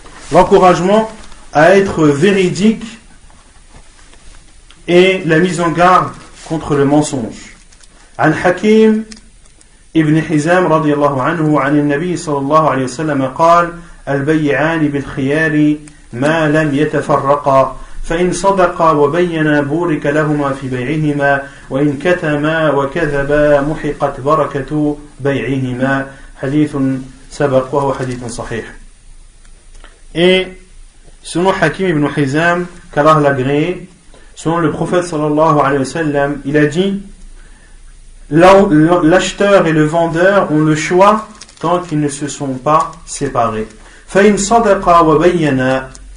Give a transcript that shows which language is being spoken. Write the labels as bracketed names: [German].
[French] L'encouragement à être véridique et la mise en garde contre le mensonge. [Arabic] عن حكيم ابن حزام رضي الله عنه عن النبي صلى الله عليه وسلم قال البيعان بالخيار ما لم يتفرقا فإن صدقا وبينا بورك لهما في بيعهما وإن كتما وكذبا محقت بركة بيعهما حديث سبق وهو حديث صحيح. [French] Et selon Hakim ibn Hizam, qu'Allah l'agréé, selon le prophète sallallahu alayhi wa sallam, il a dit l'acheteur et le vendeur ont le choix tant qu'ils ne se sont pas séparés. [Arabic] فَإِنْ صَدَقَا وَبَيَّنَا.